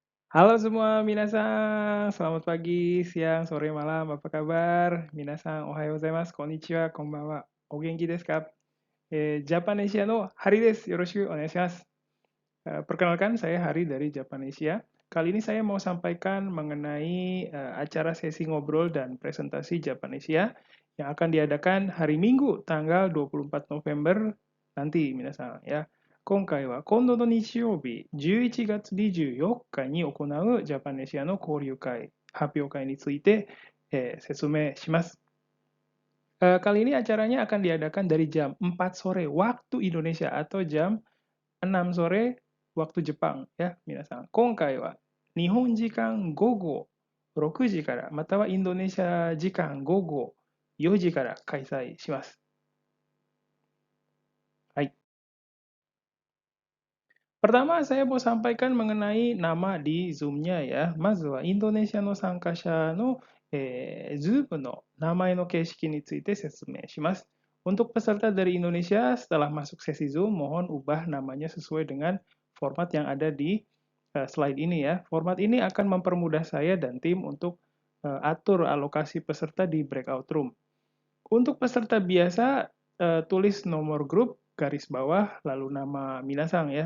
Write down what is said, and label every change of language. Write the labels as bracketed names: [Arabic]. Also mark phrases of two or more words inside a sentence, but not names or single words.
[Indonesian] Halo semua, minasan. Selamat pagi, siang, sore, malam. Apa kabar? [Japanese] 皆さん、おはようございます、こんにちは、こんばんは。お元気ですか? ジャパネシアのハリです。よろしくお願いします. [Indonesian] Perkenalkan, saya Hari dari Japanesia. Kali ini saya mau sampaikan mengenai acara sesi ngobrol dan presentasi Japanesia yang akan diadakan hari Minggu, tanggal 24 November nanti, minasan ya. [Japanese] 今回は今度の日曜日11月24日に行うジャパネシアの交流会、発表会について、説明します。 [Indonesian] Kali ini acaranya akan diadakan dari jam 4 sore waktu Indonesia atau jam 6 sore waktu Jepang ya, [Japanese] 皆さん。今回は日本時間午後6時から、またはインドネシア時間午後4時から開催します。 [Indonesian] はい。Pertama, saya mau sampaikan mengenai nama di Zoom-nya ya. [Japanese] まずはインドネシアの参加者の、Zoom の名前の形式について説明します。 [Indonesian] Untuk peserta dari Indonesia, setelah masuk sesi Zoom, mohon ubah namanya sesuai dengan format yang ada di slide ini ya. Format ini akan mempermudah saya dan tim untuk atur alokasi peserta di breakout room. Untuk peserta biasa, tulis nomor grup, garis bawah, lalu nama minasang ya.